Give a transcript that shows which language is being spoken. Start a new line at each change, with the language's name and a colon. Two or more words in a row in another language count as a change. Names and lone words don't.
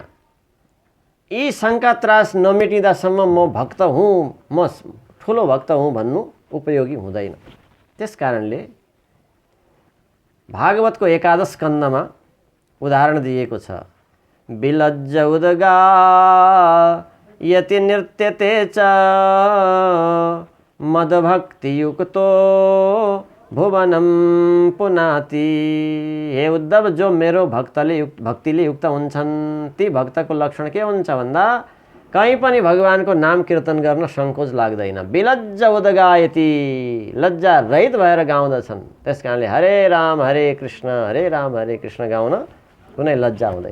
Nepali: यी शङ्का त्रास नमेटिँदासम्म म भक्त हुँ, म ठुलो भक्त हुँ भन्नु उपयोगी हुँदैन। त्यस कारणले भागवतको एकादश स्कन्धमा उदाहरण दिएको छ,
Sanskrit: विलज्ज उदगा यति नृत्यते च मदभक्तियुक्तो भुवनम पुनाति।
Nepali: हे उद्धव, जो मेरो भक्तिले युक्त हुन्छन् ती भक्तको लक्षण के हुन्छ भन्दा कहीँ पनि भगवानको नाम कीर्तन गर्न सङ्कोच लाग्दैन।
Sanskrit: विलज्ज उदगायति,
Nepali: लज्जा रहित भएर गाउँदछन्। त्यस कारणले
Sanskrit: हरे राम हरे कृष्ण
Nepali: गाउन कुनै लज्जा हुँदैन।